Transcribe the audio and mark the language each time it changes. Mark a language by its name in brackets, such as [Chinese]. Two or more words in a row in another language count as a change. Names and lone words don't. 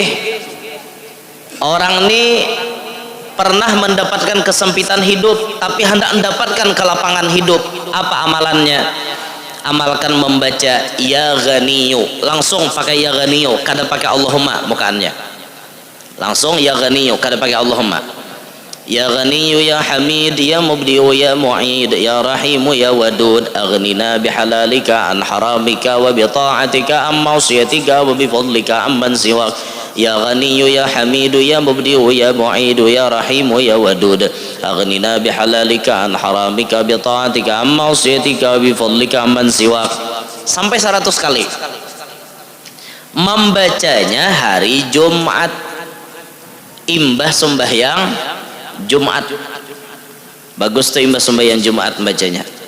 [Indonesian] Orang ni pernah mendapatkan kesempitan hidup tapi hendak mendapatkan kelapangan hidup. Apa amalannya? [Banjar] Amalkan membaca [Arabic] يا غني, [Banjar] langsung pakai [Arabic] يا غني, [Banjar] kada pakai Allahumma mukaannya, langsung [Arabic] يا غني, [Banjar] kada pakai Allahumma. [Arabic] يا غني يا حميد يا مبدئ يا معيد يا رحيم يا ودود أغننا بحلالك عن حرامك وبطاعتك عن معصيتك وبفضلك عمن سواك. يا غني يا حميد يا مبدئ يا معيد يا رحيم يا ودود أغننا بحلالك عن حرامك, بطاعتك عن معصيتك وبفضلك عمن سواك. [Indonesian] Sampai 100 kali. [Banjar] membacanya hari Jumat, imbah sembahyang Jumat. Bagus tuh imbah sembahyang Jumat bacanya.